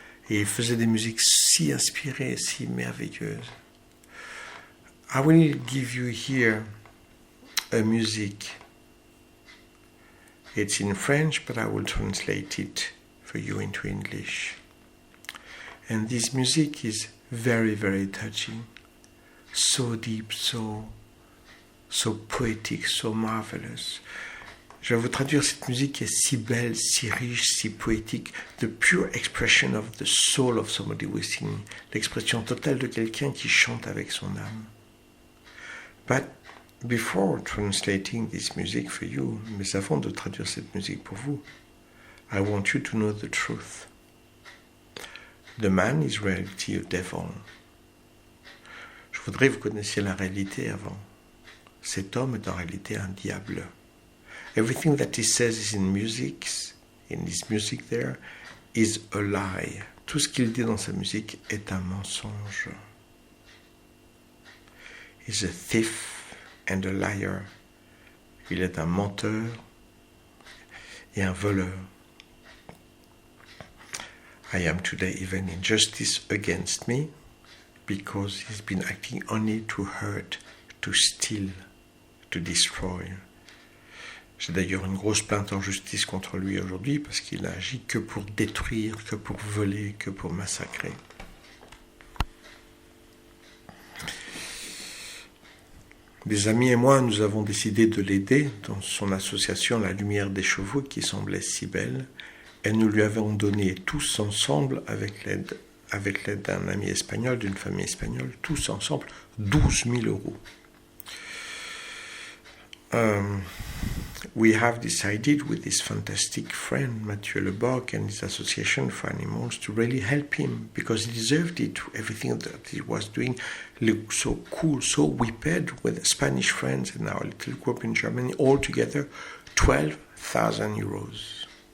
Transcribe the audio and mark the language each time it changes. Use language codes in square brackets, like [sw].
[fr] Et il faisait des musiques si inspirées, si merveilleuses. [en] I will give you here a music. It's in French, but I will translate it for you into English. And this music is very, very touching, so deep, so poetic, so marvelous. [fr] Je vais vous traduire cette musique qui est si belle, si riche, si poétique. [en] The pure expression of the soul of somebody who is singing. [fr] L'expression totale de quelqu'un qui chante avec son âme. [en] But before translating this music for you, [fr] mais avant de traduire cette musique pour vous, [en] I want you to know the truth. The man is reality a devil. [fr] Je voudrais que vous connaissiez la réalité avant. Cet homme est en réalité un diable. [en] Everything that he says is in his music there, is a lie. [fr] Tout ce qu'il dit dans sa musique est un mensonge. [en] is a thief and a liar. [fr] Il est un menteur et un voleur. [en] I am today even in justice against me because he's been acting only to hurt, to steal, to destroy. [fr] J'ai d'ailleurs une grosse plainte en justice contre lui aujourd'hui parce qu'il n'a agi que pour détruire, que pour voler, que pour massacrer. Des amis et moi, nous avons décidé de l'aider dans son association La Lumière des Chevaux qui semblait si belle et nous lui avons donné tous ensemble avec l'aide d'un ami espagnol, d'une famille espagnole, tous ensemble 12 000 euros. [en] We have decided with this fantastic friend, Mathieu Leboc, and his Association for Animals to really help him because he deserved it. Everything that he was doing looked so cool. So we paid with Spanish friends in our little group in Germany, all together 12,000 euros.